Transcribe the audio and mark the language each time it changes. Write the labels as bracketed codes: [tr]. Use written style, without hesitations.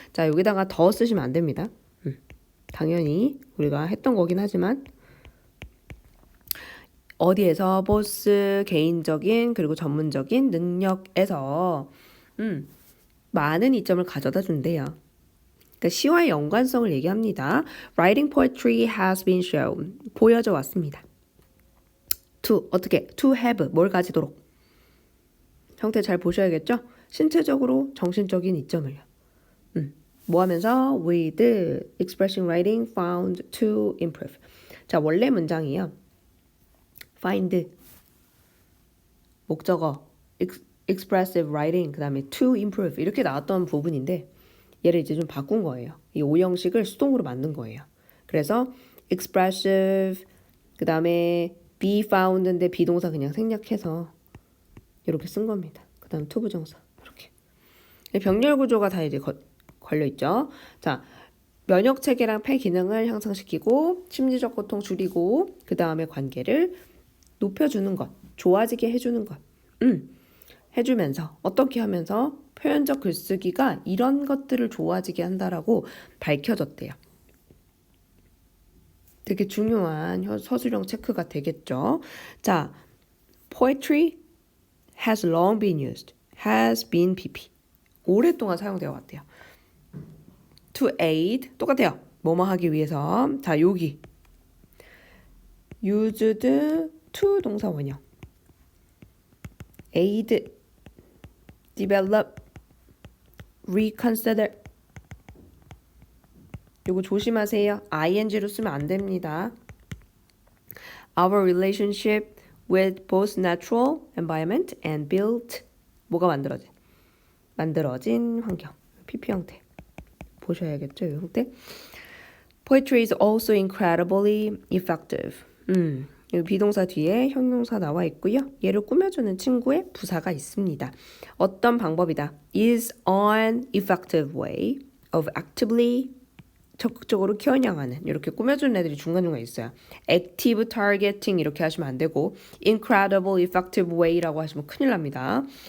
[ko] 자, 여기다가 더 쓰시면 안 됩니다. 당연히 우리가 했던 거긴 하지만 어디에서 보스 개인적인 그리고 전문적인 능력에서 많은 이점을 가져다 준대요. 그러니까 시와의 연관성을 얘기합니다. [en] Writing poetry has been shown. [ko] 보여져 왔습니다. To 어떻게? [en] To have [ko] 뭘 가지도록. 형태 잘 보셔야겠죠? 신체적으로 정신적인 이점을요. 뭐 하면서 [en] with expression writing found to improve. [ko] 자, 원래 문장이요. find 목적어 expressive writing 그다음에 [en] to improve [ko] 이렇게 나왔던 부분인데 얘를 이제 좀 바꾼 거예요. 이 오형식을 수동으로 만든 거예요. 그래서 expressive 그다음에 be found인데 비동사 그냥 생략해서 이렇게 쓴 겁니다. 그다음 to 부정사 이렇게 병렬 구조가 다 이제 걸려 있죠. 자, 면역 체계랑 폐 기능을 향상시키고 심리적 고통 줄이고 그 다음에 관계를 높여주는 것, 좋아지게 해주는 것, 해주면서 어떻게 하면서 표현적 글쓰기가 이런 것들을 좋아지게 한다라고 밝혀졌대요. 되게 중요한 서술형 체크가 되겠죠. [en] 자, poetry has long been used. has been pp. [ko] 오랫동안 사용되어 왔대요. [en] to aid [ko] 똑같아요. 뭐뭐 하기 위해서. 자, 여기 used to 동사 원형. [en] aid, develop, reconsider. [ko] 요거 조심하세요. ing로 쓰면 안 됩니다. [en] Our relationship with both natural environment and built [ko] 뭐가 만들어진 환경. PP 형태. 보셔야겠죠, 이 형태. [en] Poetry is also incredibly effective. [ko] 여기 비동사 뒤에 형용사 나와 있고요. 얘를 꾸며주는 친구의 부사가 있습니다. 어떤 방법이다. [en] is an effective way of actively [ko] 적극적으로 겨냥하는 이렇게 꾸며주는 애들이 중간중간 있어요. [en] active targeting [ko] 이렇게 하시면 안 되고 [en] incredible effective way [ko] 라고 하시면 큰일 납니다.